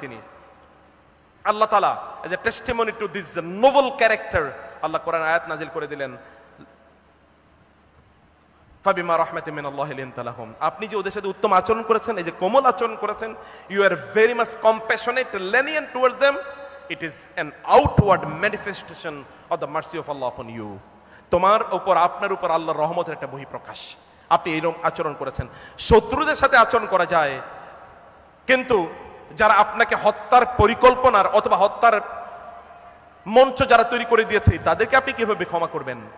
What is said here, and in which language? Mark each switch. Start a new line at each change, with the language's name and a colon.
Bangla: তিনি আল্লাহ তাআলা
English: as a testimony to this noble character
Bangla: আল্লাহ কোরআন আয়াত নাযিল করে দিলেন,
Arabic: ফাবিমা রাহমাতিন মিনাল্লাহি লিনতা লাহুম।
Bangla: আপনি যে ওদের সাথে উত্তম আচরণ করেছেন, এই যে কোমল আচরণ করেছেন,
English: You are very much compassionate lenient towards them. It is an outward manifestation of the mercy of Allah upon you.
Bangla: তোমার উপর, আপনার উপর আল্লাহর রহমতের একটা বহিঃপ্রকাশ। আপনি এইরকম আচরণ করেছেন। শত্রুদের সাথে আচরণ করা যায়, কিন্তু যারা আপনাকে হত্যার পরিকল্পনার অথবা হত্যার মঞ্চ যারা তৈরি করে দিয়েছে তাদেরকে আপনি কিভাবে ক্ষমা করবেন?